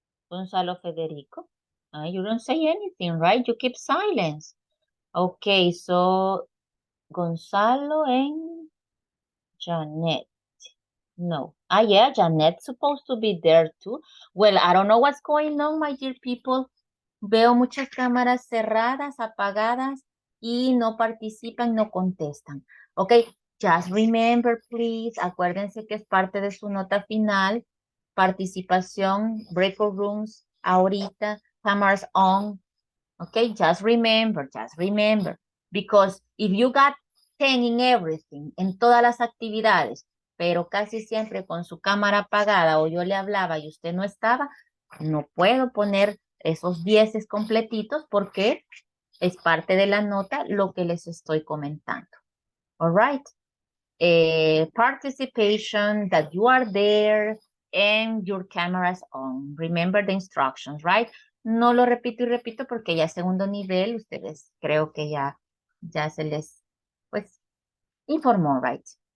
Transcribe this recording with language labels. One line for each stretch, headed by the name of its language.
English: Gonzalo Federico. You don't say anything, right? You keep silence. Okay, so Gonzalo and Janet. No. Yeah, Janet's supposed to be there too. Well, I don't know what's going on, my dear people.
Spanish: Veo muchas cámaras cerradas, apagadas, y no participan, no contestan.
English: Ok, just remember, please,
Spanish: acuérdense que es parte de su nota final, participación, breakout rooms, ahorita,
English: cameras on. Ok, just remember, because if you got 10 in everything,
Spanish: en todas las actividades, pero casi siempre con su cámara apagada o yo le hablaba y usted no estaba, no puedo poner esos 10 completitos porque es parte de la nota lo que les estoy comentando.
English: All right. Participation, that you are there and your camera's on. Remember the instructions, right?
Spanish: No lo repito y repito porque ya segundo nivel, ustedes creo que ya se les, pues, informó, right?